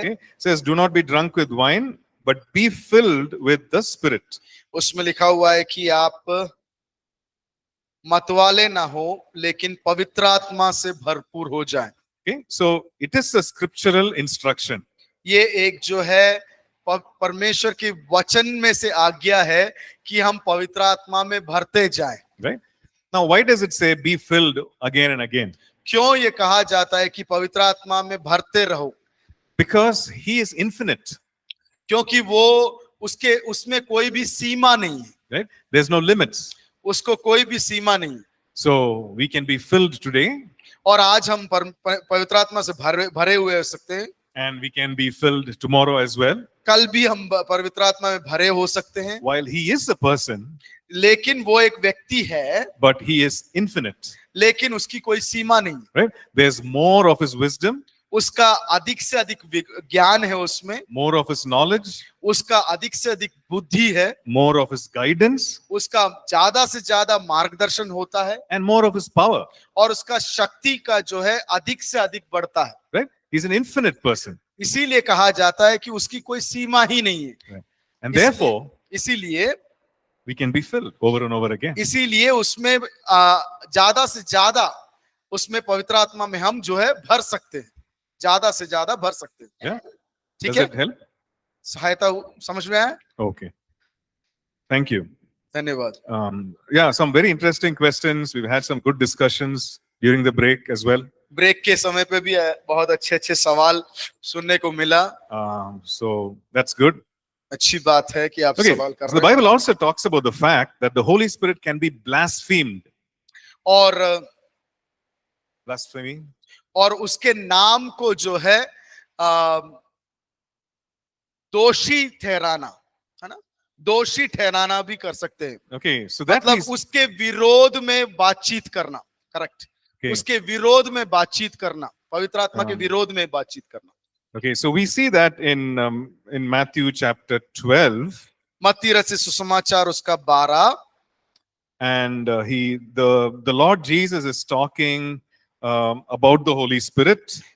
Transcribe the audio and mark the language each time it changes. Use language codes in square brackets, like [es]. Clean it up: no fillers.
[en] okay, it says, "Do not be drunk with wine, but be filled with the Spirit." [hi] उसमें लिखा हुआ है कि आप मतवाले ना हो लेकिन पवित्र आत्मा से भरपूर हो जाएं। [en] Okay, so it is a scriptural instruction. [hi] ये एक जो है परमेश्वर की वचन में से आज्ञा है कि हम पवित्र आत्मा में भरते जाएं। [en] Right? Now, why does it say be filled again and again? [hi] क्यों ये कहा जाता है कि पवित्र आत्मा में भरते रहो? [en] Because he is infinite, [hi] क्योंकि वो उसमें कोई भी सीमा नहीं है, [en] right? There's no limits. [hi] उसको कोई भी सीमा नहीं। [en] So we can be filled today [hi] और आज हम पवित्र आत्मा से भरे हुए हो सकते हैं, [en] and we can be filled tomorrow as well. [hi] कल भी हम पवित्र आत्मा में भरे हो सकते हैं। [en] While he is a person, [hi] लेकिन वो एक व्यक्ति है, [en] but he is infinite, [hi] लेकिन उसकी कोई सीमा नहीं, [en] right? There's more of his wisdom, [hi] उसका अधिक से अधिक ज्ञान है, उसमें [en] more of his knowledge, [hi] उसका अधिक से अधिक बुद्धि है, [en] more of his guidance, [hi] उसका ज्यादा से ज्यादा मार्गदर्शन होता है, [en] and more of his power, [hi] और उसका शक्ति का जो है अधिक से अधिक बढ़ता है। [en] right? He's an infinite person. [hi] इसीलिए कहा जाता है कि उसकी कोई सीमा ही नहीं है, [en] And therefore, [hi] इसीलिए [en] we can be filled over and over again. [hi] इसीलिए उसमें ज्यादा से ज्यादा उसमें पवित्र आत्मा में हम जो है भर सकते हैं, ज्यादा से ज्यादा भर सकते हैं। [en] Yeah? [hi] ठीक [en] Does [hi] है, [en] it help? [hi] सहायता समझ में आया? [en] Okay. Thank you. [hi] धन्यवाद। [en] Yeah, some very interesting questions. We've had some good discussions during the break as well. [hi] Break के समय पे भी बहुत अच्छे अच्छे सवाल सुनने को मिला। [en] So that's good. [hi] अच्छी बात है कि आप [en] Okay. [hi] सवाल कर [en] So the [hi] रहे हैं। [en] Bible also talks about the fact that the Holy Spirit can be blasphemed. [hi] और [en] Blasphemy. [hi] और उसके नाम को जो है दोषी ठहराना, है ना, दोषी ठहराना भी कर सकते हैं। [en] Okay. So that [hi] मतलब [en] means, [hi] उसके विरोध में बातचीत करना, करेक्ट, [en] okay. [hi] उसके विरोध में बातचीत करना, पवित्र आत्मा के हाँ। विरोध में बातचीत करना। [en] Okay. So we see that in Matthew chapter 12, मत्ती रचित सुसमाचार उसका 12, and the Lord Jesus is talking about the Holy Spirit.